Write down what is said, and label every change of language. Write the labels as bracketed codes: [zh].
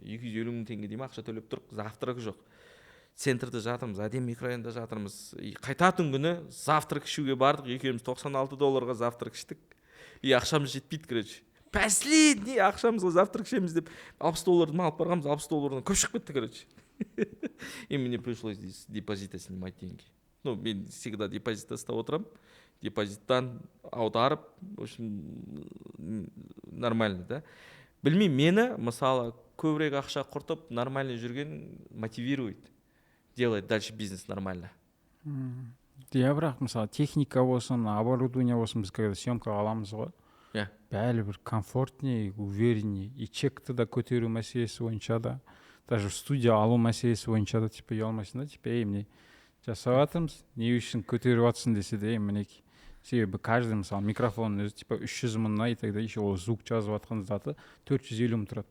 [kk] 250 мың теңге деймін, ақша төлеп тұр, завтрак жоқ. Центрда жатырмыз, әдем микрорайонда жатырмыз. Қайтатын күні завтрак ішуге бардық, екеуміз $96 завтрак іштік. Ақшамыз жетпейді, короче. Последний ақшамызға завтрак ішеміз деп $60 алып барғанбыз, $60 көп шығып кетті, короче. [ru] И мне пришлось из депозита снимать деньги. [kk] Мен всегда депозитта ұстап отырам. Депозиттан аударып, в общем, нормально, да. Білмеймін, мені, мысалы, көбірек ақша құртып, нормально жүрген мотивирует. [ru] Делать дальше бизнес нормально. [kk] Бірақ, мысалы, техника болсын, оборудование болсын, біз когда съемкаға аламыз ғой. [ru] Бәлі бір комфортнее, увереннее. [kk] И чекті да көтеру мәселесі бойынша да, даже студия алу мәселесі бойынша да, типа, ұялмайсың да, типа, мне жасап жатырмыз, не үшін көтеріп жатсың десе де, мінекей. Себебі каждый, мысалы, микрофонның өзі, типа, 300 мыңнан, и тогда еще ол звук жазып жатқан заты 450 мың тұрады.